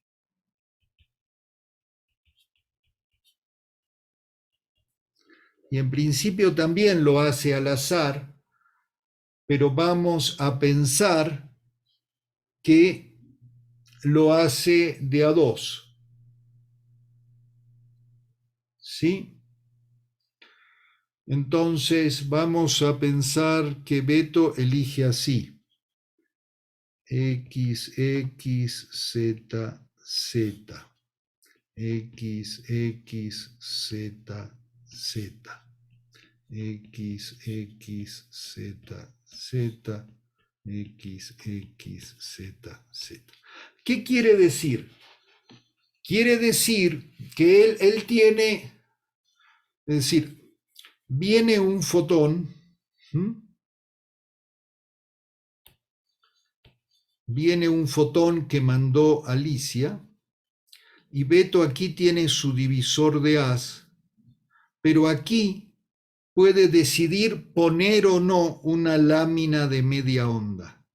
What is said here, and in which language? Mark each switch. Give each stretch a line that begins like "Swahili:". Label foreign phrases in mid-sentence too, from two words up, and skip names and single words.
Spanish: Y en principio también lo hace al azar, pero vamos a pensar que lo hace de a dos. ¿Sí? Entonces vamos a pensar que Beto elige así. X, X, Z, Z. X, X, Z, Z. X, X, Z, Z. X, X, Z, Z. ¿Qué quiere decir? Quiere decir que él tiene, es decir, viene un fotón, ¿m? Viene un fotón que mandó Alicia, y Beto aquí tiene su divisor de haz, pero aquí puede decidir poner o no una lámina de media onda.